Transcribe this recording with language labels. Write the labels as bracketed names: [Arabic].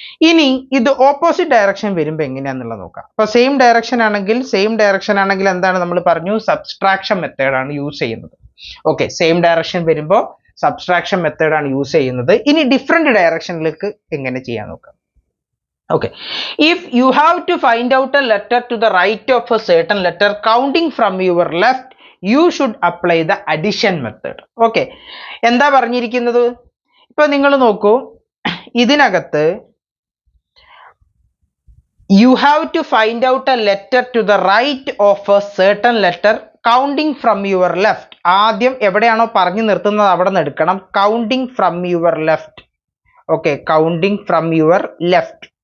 [Malayalam] ഇനി ഇത് opposite direction വരുമ്പോൾ എങ്ങനെയാന്നുള്ളത് നോക്കാം. അപ്പൊ സെയിം ഡയറക്ഷൻ ആണെങ്കിൽ എന്താണ് നമ്മൾ പറഞ്ഞു, സബ്സ്ട്രാക്ഷൻ മെത്തേഡ് ആണ് യൂസ് ചെയ്യുന്നത്. ഓക്കെ, സെയിം ഡയറക്ഷൻ വരുമ്പോൾ സബ്സ്ട്രാക്ഷൻ മെത്തേഡ് ആണ് യൂസ് ചെയ്യുന്നത്. ഇനി ഡിഫറെന്റ് ഡയറക്ഷനിലേക്ക് എങ്ങനെ ചെയ്യാൻ നോക്കാം. [English] Okay, if you have to find out a letter to the right of a certain letter counting from your left, you should apply the addition method. [Malayalam] Okay, എന്താ പറഞ്ഞിരിക്കുന്നത്? ഇപ്പൊ നിങ്ങൾ നോക്കൂ, ഇതിനകത്ത് [English] you have to find out a letter to the right of a certain letter counting from your left. [Malayalam] ആദ്യം എവിടെയാണോ പറഞ്ഞു നിർത്തുന്നത് അവിടെ നിന്ന് എടുക്കണം. [English] counting from your left. Okay, counting from your left.